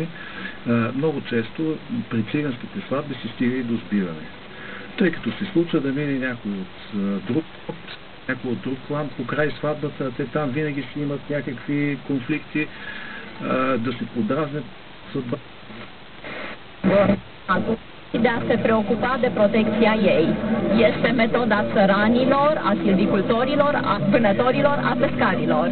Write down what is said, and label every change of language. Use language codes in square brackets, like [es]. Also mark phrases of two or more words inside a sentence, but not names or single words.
[bg] Много често при циганските сватби се стига и до сбиване. Тъй като се случва да мине някой от друг клан по край сватбата, те там винаги си имат някакви конфликти, да се подразнят съдба. [ro] De a se preocupa de protecția ei. Este metoda țăranilor, a silvicultorilor, a vânătorilor, a pescarilor.